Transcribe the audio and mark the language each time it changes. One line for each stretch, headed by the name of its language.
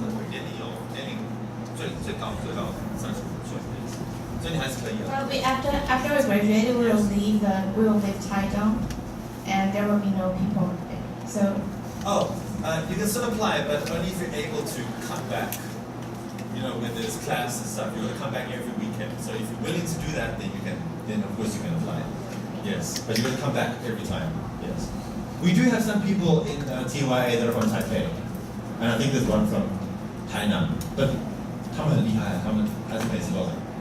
Chinese: 年龄最高35岁，所以你还是可以的。
English: Probably after we graduated, we will leave Taitung, and there will be no people there. So Oh, you can still apply, but only if you're able to come back. when there's class and stuff, you're gonna come back every weekend. So if you're willing to do that, then of course you can apply. Yes, but you're gonna come back every time. Yes. We do have some people in TYA that are from Taipei, and I think there's one from Tainan.
Chinese: But 他们很厉害，他们还是每次都来。